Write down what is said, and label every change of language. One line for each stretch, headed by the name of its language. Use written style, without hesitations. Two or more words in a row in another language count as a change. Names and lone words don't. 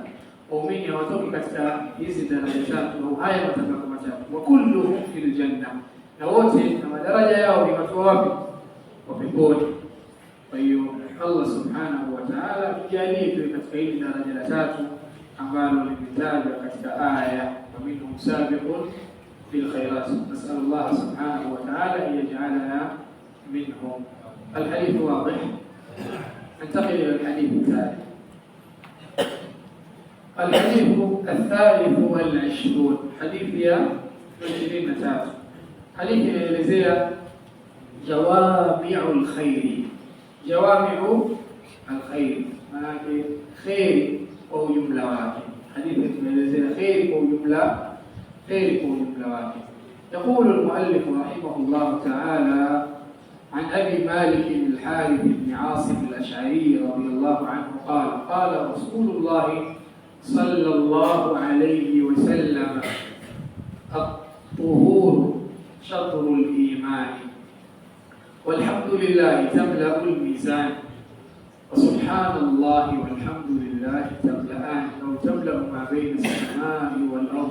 Swahili: Waumini hawatoki katika hizi daraja tatu au haya matabaka matatu.
Arabic: وكلهم في الجنة,
Swahili: na wote na madaraja yao ni watu wapi? Wa peponi. Kwa hiyo
Arabic: الله سبحانه وتعالى
Swahili: tujalie tuwe katika hili daraja la tatu ambalo limetajwa katika aya
Arabic: ومنهم سابق بالخيرات. نسأل الله سبحانه وتعالى أن يجعلنا منهم. الحديث واضح. ننتقل إلى الحديث الثالث. الحديث الثالث والعشرون، حديث يا 23.
Swahili: حديث يelezea
Arabic: جوامع الخير. جوامع الخير
Swahili: maana khair kwa ujumla wake. Hadithi inaelezea khair kwa ujumla, khair kwa ujumla wake.
Arabic: يقول المؤلف رحمه الله تعالى عن أبي مالك الحارث بن عاصم الأشعري رضي الله عنه قال: قال رسول الله صلى الله عليه وسلم: الطهور شطر الإيمان، والحمد لله تملأ الميزان، وسبحان الله والحمد لله تملأان أو تملأ ما بين السماء والأرض.